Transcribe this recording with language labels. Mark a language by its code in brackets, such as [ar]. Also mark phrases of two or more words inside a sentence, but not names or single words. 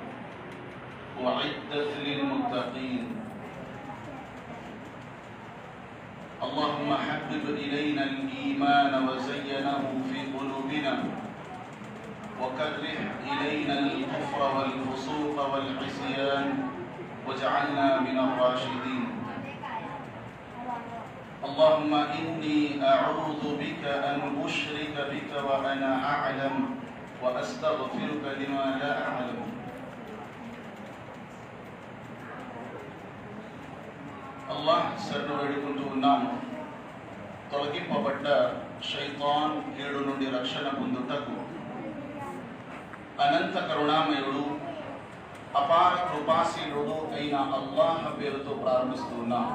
[ar] أعدت للمتقين اللهم حبب إلينا الإيمان وزينه في قلوبنا وكره إلينا الكفر والفسوق والعصيان واجعلنا من الراشدين اللهم إني أعوذ بك أن أشرك بك وأنا أعلم وأستغفرك لما لا أعلم [te] అల్లాహ్ శరణు వేడుకుంటూ ఉన్నాము. తొలగింపబడ్డ షైతాన్ కీడు నుండి రక్షణ పొందుటకు అనంత కరుణామయుడు అపార కృపాశీలుడు అయిన అల్లాహ్ పేరుతో ప్రారంభిస్తూ ఉన్నాము.